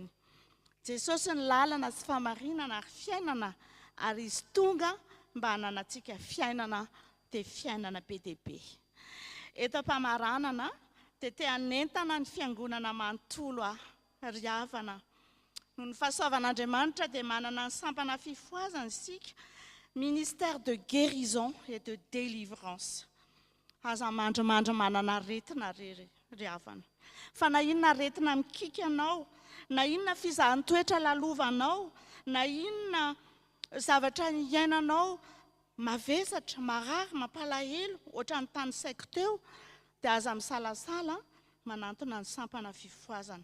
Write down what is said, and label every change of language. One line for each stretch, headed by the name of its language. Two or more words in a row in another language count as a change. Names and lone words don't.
Malagasy: Jesosy ny lalana sy famarinana ary fiainana ary izy tonga mba hananantsika fiainana dia fiainana be dia be. Eto am-pamaranana dia te hanentana ny fiangonana manontolo ry havana. Noho ny fahasoavan'Andriamanitra dia manana ny sampana fifoazana isika,
French: ministère de guérison et de délivrance.
Malagasy: Aza mandrimandry manana aretina ry havana. Fa na inona aretina mikika anao, na inona fizahan-toetra lalovanao, na inona zavatra iainanao mavesatra, marary, mampalahelo, ohatra ny tany saiko teo, dia aza misalasala manantona ny sampana fifoazana.